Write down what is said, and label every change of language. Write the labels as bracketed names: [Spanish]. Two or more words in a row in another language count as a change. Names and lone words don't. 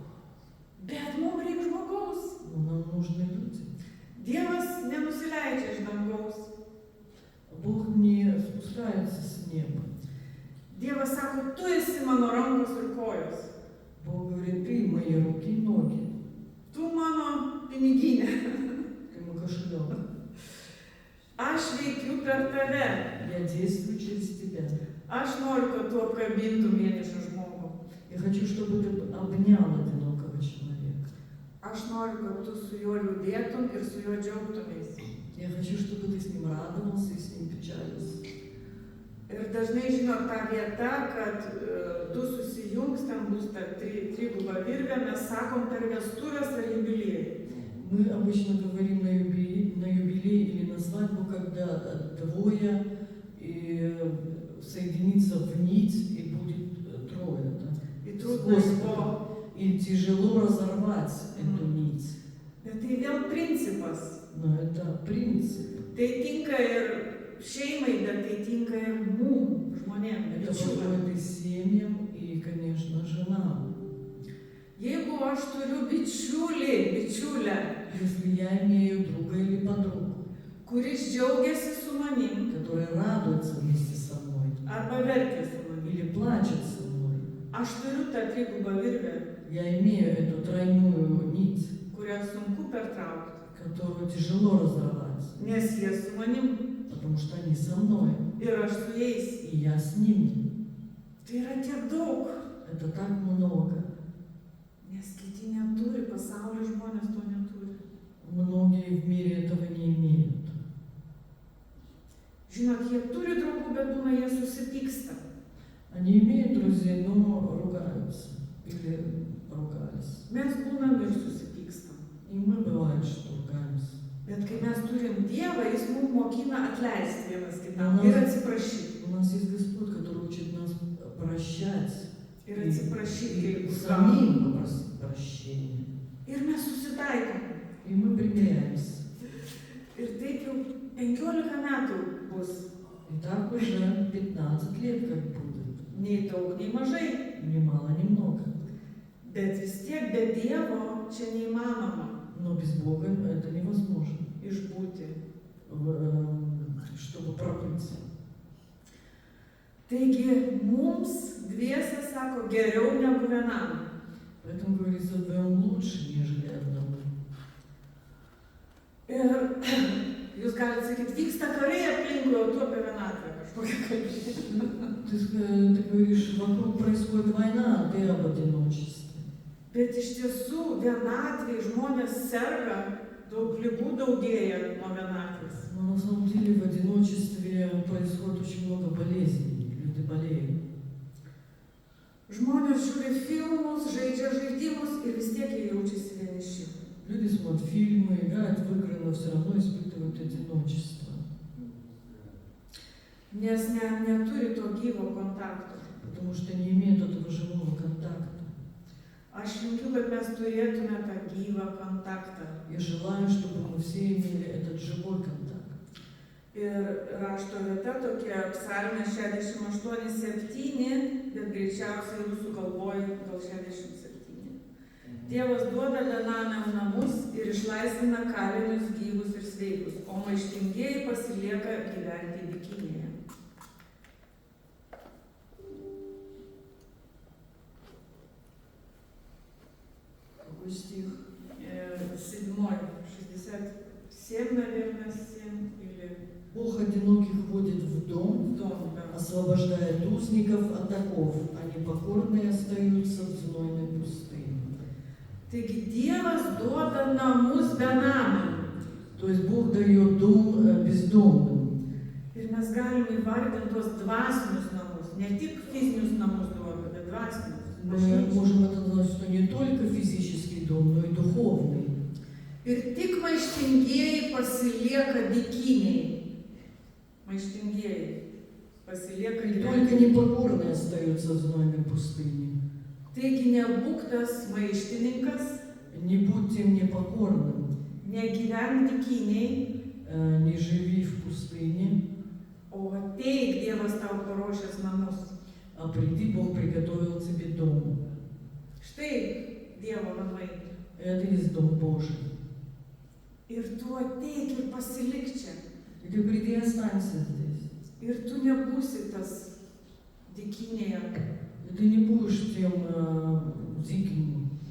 [Lithuanian] Bet mums reikia žmogaus. [Russian] Но но нам нужны люди. [Lithuanian] Dievas nenusileidžia iš dangaus. [Russian] Бог не спускается с неба. [Lithuanian] Dievas sako, tu esi mano rankos ir kojos. [Russian] Бог говорит, ты мои руки и ноги, [Lithuanian] Tu mano piniginė. [Russian] ты мой кошелек. [Lithuanian] Aš veikiu per tave. [Russian] Я действую через тебя. [Lithuanian] Aš noriu, kad tu apkabintum vienišą žmogų. [Russian] Я хочу, чтобы ты обнял одинокого человека. [Lithuanian] Aš noriu, kad tu su juo liūdėtum ir su juo džiaugtumės. [Russian] Я хочу, чтобы ты с ним радовался и с ним печалился. [Lithuanian] Ir dažnai žinot tą vietą, kad du susijungs, ten bus ta triguba virvė, mes sakom per vestuvės ar jubiliejai. [Russian] Мы обычно говорим на юбилей или на свадьбу, когда двое и соединится в нить и будет трое. Да? И трудно его. И тяжело разорвать эту нить. [Lithuanian] Bet tai vėl principas. [Russian] Но это принцип. [Lithuanian] Tai tinka ir šeimai, bet tai tinka ir mum, žmonėm, [Russian] Это [Lithuanian] bičiuliam. [Russian] подходит и семьям, и, конечно, женам. [Lithuanian] Jeigu aš turiu bičiulę, [Russian] Если я имею друга или подругу, [Lithuanian] kuris džiaugiasi su manim, [Russian] которая радуется вместе со мной [Lithuanian] arba verkia su manim, [Russian] или плачет со мной, [Lithuanian] aš turiu tą trigubą virvę, [Russian] я имею эту тройную нить, [Lithuanian] kurią sunku pertraukti, [Russian] которую тяжело разорвать, [Lithuanian] nes jie su manim [Russian] потому что они со мной, [Lithuanian] ir aš su jais. [Russian] и я с ними. [Lithuanian] Tai yra tiek daug, [Russian] Это так много. [Lithuanian] nes kiti neturi, pasaulio žmonės to neturi. [Russian] Многие в мире этого не имеют. [Lithuanian] Žinot, jie turi draugų, bet būna jie susipyksta. [Russian] Они имеют друзей, но ругаются или ругались. [Lithuanian] Mes būnam ir susipykstam. [Russian] И мы бывает, что ругаемся. [Lithuanian] Bet kai mes turim Dievą, Jis mums mokina atleisti vienas kitam ir atsiprašyti. [Russian] У нас есть Господь, который учит нас прощать [Lithuanian] Ir atsiprašyti, kai [Russian] и [Lithuanian] bus [Russian] самим попросить прощения. [Lithuanian] Ir mes susitaikom. [Russian] И мы примиряемся. [Lithuanian] Ir taip jau 15 metų bus. [Russian] И так уже 15 лет как будет. [Lithuanian] Nei daug, nei mažai. [Russian] Ни мало, ни много. [Lithuanian] Bet vis tiek be Dievo čia neįmanoma [Russian] Но без Бога это невозможно, [Lithuanian] išbūti. [Russian] чтобы пробыть. [Lithuanian] Taigi mums dviese sako geriau negu vienam. [Russian] Поэтому говорится, вдвоем лучше, нежели одному. [Lithuanian] Ir jūs galite sakyti, vyksta karai aplinkui, o tu apie vienatvę kažkokią kalbėti. [Russian] Ты говоришь, вокруг происходит война, а ты об одиночестве. [Lithuanian] Bet iš tiesų vienatvėj žmonės serga, daug ligų daugėja nuo vienatvės. [Russian] Но на самом деле в одиночестве происходит очень много болезней, люди болеют. [Lithuanian] Žmonės žiūri filmus, žaidžia žaidimus ir vis tiek jie jaučiasi vieniši. [Russian] Люди смотрят фильмы, играют в игры, но все равно испытывают одиночество. [Lithuanian] Nes neturi to gyvo kontakto. [Russian] Потому что не имеют этого живого контакта. [Lithuanian] Aš linkiu, kad mes turėtume tą gyvą kontaktą. [Russian] Я желаю, чтобы мы все имели этот живой контакт. [Lithuanian] Ir rašto vieta tokia psalmė 68:7, bet greičiausiai rusų kalboje gal 67. Dievas duoda benamiam namus ir išlaisvina kalinius gyvus ir sveikus, o maištingieji pasilieka gyventi dykynėje. [Russian] Какой стих? 67, наверное, 7 или Бог одиноких вводит в дом, дом, да. освобождает узников от оков, а непокорные остаются в знойной пустыне. [Lithuanian] Taigi Dievas duoda namus benamiam. [Russian] То есть Бог дает дом бездомным. [Lithuanian] Ir mes galime įvardinti tos dvasinius namus, ne tik fizinius namus duoda, bet dvasinius. [Russian] Мы можем это назвать, что не только физический дом, но и духовный. [Lithuanian] Ir tik maištingieji pasilieka dykynėje. Maištingieji pasilieka [Russian] И [Lithuanian] gyventi. [Russian] только непокорные остаются в знойной пустыне. [Lithuanian] Taigi nebūk tas maištininkas, [Russian] Не будь тем непокорным, [Lithuanian] negyvenk dykynėje, [Russian] не живи в пустыне, [Lithuanian] o ateik, Dievas tau paruošęs namus. [Russian] а приди, Бог приготовил тебе дом. [Lithuanian] Štai Dievo namai. [Russian] Это есть Дом Божий. [Lithuanian] Ir tu ateik ir pasilik čia. [Russian] И ты приди и останься здесь. [Lithuanian] Ir tu nebūsi tas dykinėje. [Russian] И ты не будешь тем диким.